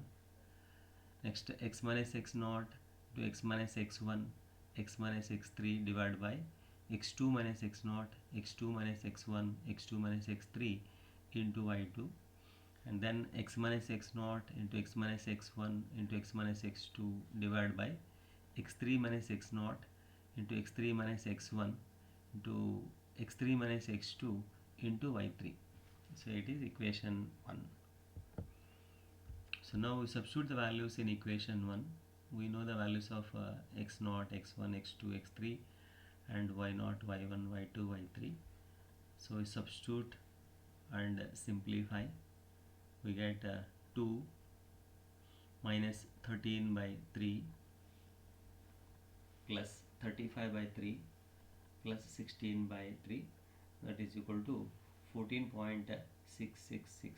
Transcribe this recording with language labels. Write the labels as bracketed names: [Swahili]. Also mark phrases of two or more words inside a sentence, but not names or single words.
[English] Next, x minus x naught to x minus x1, x minus x3 divided by x2 minus x naught, x2 minus x1, x2 minus x3 into y2, and then x minus x naught into x minus x1 into x minus x2 divided by x3 minus x naught into x3 minus x1 into x3 minus x2 into y3. So it is equation 1. So now we substitute the values in equation 1. We know the values of x naught, x1, x2, x3 and y naught, y1, y2, y3. So we substitute and simplify. We get 2 minus 13 by 3 plus 35 by 3 plus 16 by 3, that is equal to 14.666.